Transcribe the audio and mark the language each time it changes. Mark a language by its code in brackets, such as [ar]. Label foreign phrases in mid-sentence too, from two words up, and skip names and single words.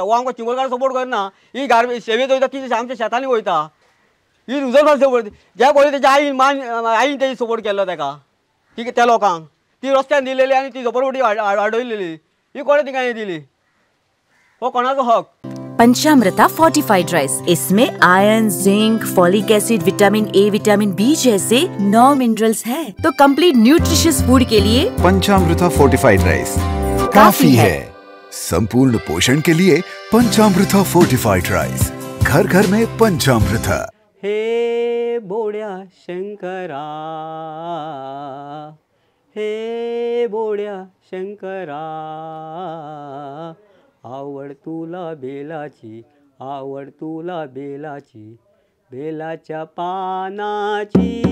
[kok] हो आमकां चिंबोलकार सपोर्ट करना. ही गार्बेज सेवेत वयता ती आमच्या शेतांनी वयता. ही रुजल सपोर्ट ज्या पळय तेच्या आईन तेजी सपोर्ट केल्लो ताका त्या लोकांक. ती रस्त्यान दिलेली आनी ती झोपडपट्टी वाडयलेली. ही कोणें तिका हे दिली? हो कोणाचो हक? [hi] पंचामृता फोर्टिफाइड राइस, इसमें आयरन, जिंक, [en] folic acid, [hi] विटामिन A, विटामिन B जैसे 9 मिनरल्स हैं। तो [en] complete nutritious food [hi] के लिए पंचामृता फोर्टिफाइड राइस काफी है। संपूर्ण पोषण के लिए पंचामृता फोर्टिफाइड राइस, घर घर में पंचामृता। [mr] हे बोड्या शंकरा, हे बोड्या शंकरा, आवड तुला बेलाची, आवड तुला बेलाची, बेलाच्या पानाची।